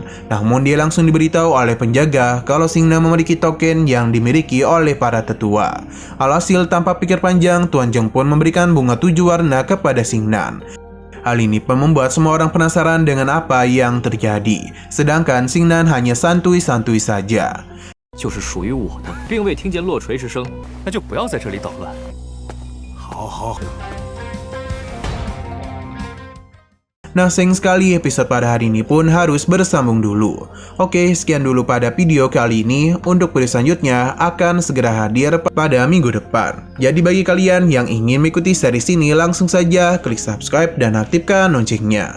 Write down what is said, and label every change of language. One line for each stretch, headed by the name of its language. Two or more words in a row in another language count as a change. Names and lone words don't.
Indonesian: Namun dia langsung diberitahu oleh penjaga kalau Xingnan memiliki token yang dimiliki oleh para tetua. Alhasil tanpa pikir panjang, Tuan Zheng pun memberikan bunga 7 warna kepada Xingnan. Hal ini pun membuat semua orang penasaran dengan apa yang terjadi. Sedangkan Xingnan hanya santuy-santuy saja.
Chinese: 就是属于我的，并未听见落锤之声，那就不要在这里捣乱。好好。
Indonesian: Nah, sayang sekali episode pada hari ini pun harus bersambung dulu. Oke, sekian dulu pada video kali ini. Untuk video selanjutnya akan segera hadir pada minggu depan. Jadi bagi kalian yang ingin mengikuti series ini, langsung saja klik subscribe dan aktifkan loncengnya.